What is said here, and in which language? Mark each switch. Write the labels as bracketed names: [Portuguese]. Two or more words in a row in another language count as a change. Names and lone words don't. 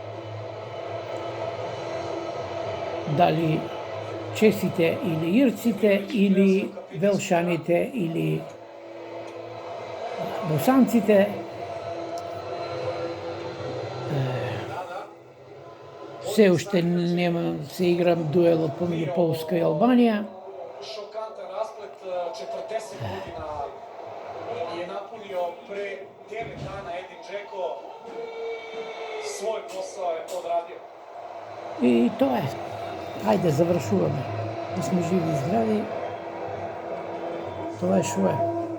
[Macedonian] Дали чесите или ирците, или велшаните, или босанците. Се уште нема се игра дуелот помеѓу Полска и Албанија. Шокантен расплет, 40 година [Serbian] je napunio pre 9 dana Edin Džeko, svoj posao je odradio. [Macedonian] И тоа е. Ајде, завршуваме. Да сме живи и здрави. Тоа е шо е.